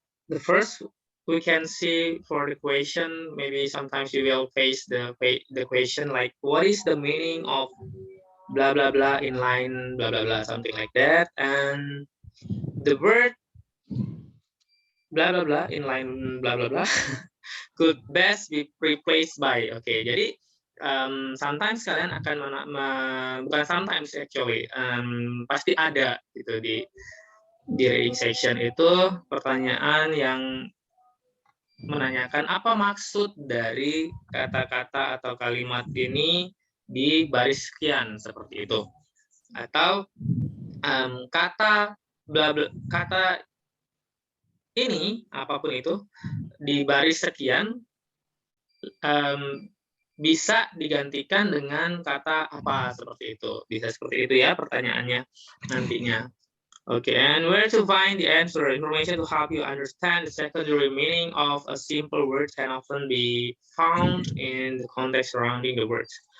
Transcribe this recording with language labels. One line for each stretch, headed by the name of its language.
English: The first we can see for the question, maybe sometimes you will face the question like, what is the meaning of blah blah blah in line blah blah blah, something like that, and the word blah blah blah in line blah blah blah could best be replaced by.
Indonesian: Okay, jadi sometimes kalian akan bukan
English: sometimes actually,
Indonesian: pasti ada gitu di reading section itu pertanyaan yang menanyakan apa maksud dari kata-kata atau kalimat ini di baris sekian seperti itu. Atau kata bla bla, kata ini apapun itu di baris sekian bisa digantikan dengan kata apa seperti itu. Bisa seperti itu ya pertanyaannya nantinya.
English: Okay, and where to find the answer? Information to help you understand the secondary meaning of a simple word can often be found in the context surrounding the words.